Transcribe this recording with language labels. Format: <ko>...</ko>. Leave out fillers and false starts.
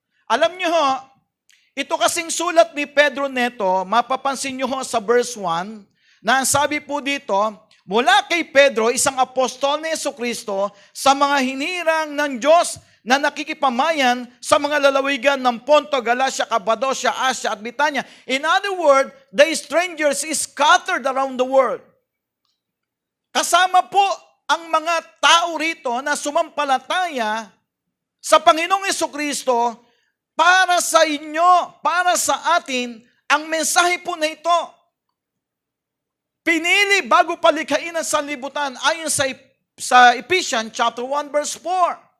<tl>Alam nyo ho, ito kasing sulat ni Pedro neto, mapapansin nyo ho sa verse 1, na ang sabi po dito, mula kay Pedro, isang apostol ni Jesucristo, sa mga hinirang ng Diyos na nakikipamayan sa mga lalawigan ng Ponto, Galacia, Cappadocia, Asia at Bithynia.</tl> <en>In other words, the strangers is scattered around the world.</en> <tl>Kasama po ang mga tao rito na sumampalataya sa Panginoong Jesucristo para sa inyo, para sa atin, ang mensahe po na ito. Pinili bago palikhain ang sanlibutan ayon sa Ephesians chapter 1 verse 4.</tl>